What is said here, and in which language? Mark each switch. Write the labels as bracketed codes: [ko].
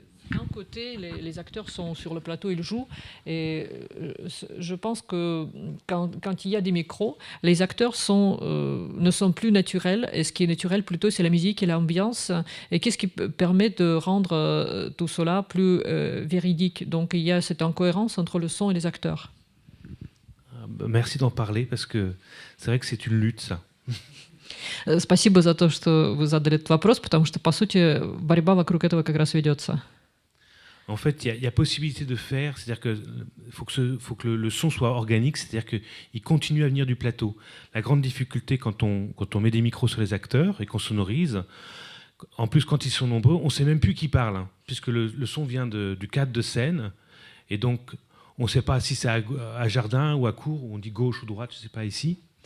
[fr] D'un côté, les acteurs sont sur le plateau, ils jouent. Et je pense que quand il y a des micros, les acteurs ne sont plus naturels. Et ce qui est naturel plutôt, c'est la musique et l'ambiance. Et qu'est-ce qui permet de rendre tout cela plus véridique? Donc il y a cette incohérence entre le son et les acteurs. Merci d'en parler, parce que c'est vrai que c'est une lutte, ça. [ru] Спасибо за то, что вы задали этот вопрос, потому что, по сути, борьба вокруг этого как раз ведется. [fr] En fait, il y a possibilité de faire, c'est-à-dire qu'il faut que le son soit organique, c'est-à-dire qu'il continue à venir du plateau. La grande difficulté quand on met des micros sur les acteurs et qu'on sonorise, en plus quand ils sont nombreux, on ne sait même plus qui parle, hein, puisque le son vient du cadre de scène, et donc on ne sait pas si c'est à Jardin ou à Cour, ou on dit gauche ou droite, je ne sais pas ici.